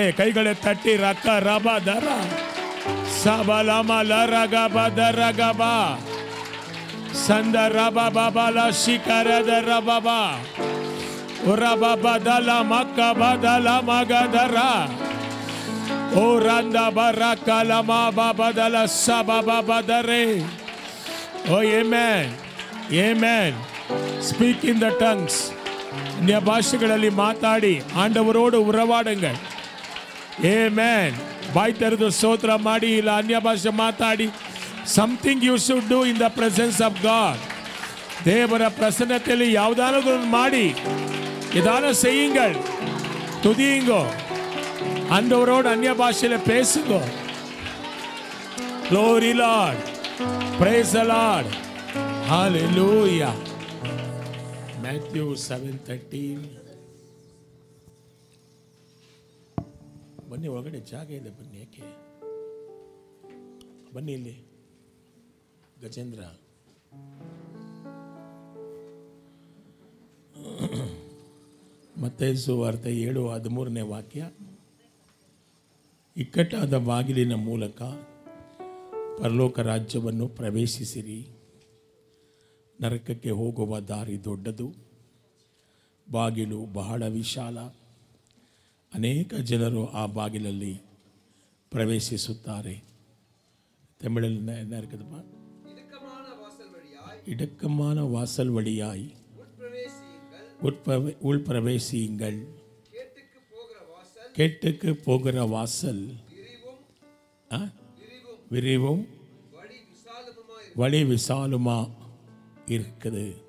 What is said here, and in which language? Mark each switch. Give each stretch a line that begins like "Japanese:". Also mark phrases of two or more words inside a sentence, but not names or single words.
English: கைகளை தட்டி ரக்க ரபா தரா சபலமா லரகபா தரகபா சந்த ரபா பாபாலா ஷிகரத ரபபா உரபா பதலா மக்கா பதலா மகதரா ஓ ரந்த பரக்கலமா பாபதலா சபபா பதரே. Oh amen. Amen. Speak in the tongues.
Tamil: அந்நிய பாஷைகளில் மாತಾಡಿ ஆண்டவரோடு உறவாடுங்கள்.
English: Amen.
Kannada: ಬಾಯಿ ತೆರೆದು ಸ್ತೋತ್ರ ಮಾಡಿ ಇಲ್ಲ ಅನ್ಯ ಭಾಷೆ ಮಾತಾಡಿ.
English: Something you should do in the presence of God.
Tamil: தேவர பிரசன்னத்தில்
Kannada: ಯಾವುದಾದರೂ ಮಾಡಿ
Tamil: இதான செய்யுங்கள். துதியுங்கோ. ஆண்டவரோடு அன்ய பாஷையில் பேசுங்கோ.
English: Glory Lord. Praise the Lord. Hallelujah. Matthew 7:13.
Kannada: ಬನ್ನಿ, ಒಳಗಡೆ ಜಾಗ ಇದೆ, ಬನ್ನಿ. ಯಾಕೆ ಬನ್ನಿ ಇಲ್ಲಿ ಗಜೇಂದ್ರ. ಮತ್ತೈ ಸುವಾರ್ತೆ 7:13 ವಾಕ್ಯ. ಇಕ್ಕಟ್ಟಾದ ಬಾಗಿಲಿನ ಮೂಲಕ ಪರಲೋಕ ರಾಜ್ಯವನ್ನು ಪ್ರವೇಶಿಸಿರಿ. ನರಕಕ್ಕೆ ಹೋಗುವ ದಾರಿ ದೊಡ್ಡದು, ಬಾಗಿಲು ಬಹಳ ವಿಶಾಲ. ಅನೇಕ ಜನರು ಆ ಬಾಗಿಲಲ್ಲಿ ಪ್ರವೇಶಿಸುತ್ತಾರೆ. ತಮಿಳಲ್ಲಿ ನರಕದಪ್ಪ.
Tamil: இடுக்கமான வாசல் வழியாய் உள்பிரவேசியுங்கள். கேட்டுக்கு போகிற வாசல் விரிவும் வழி விசாலுமா இருக்குது.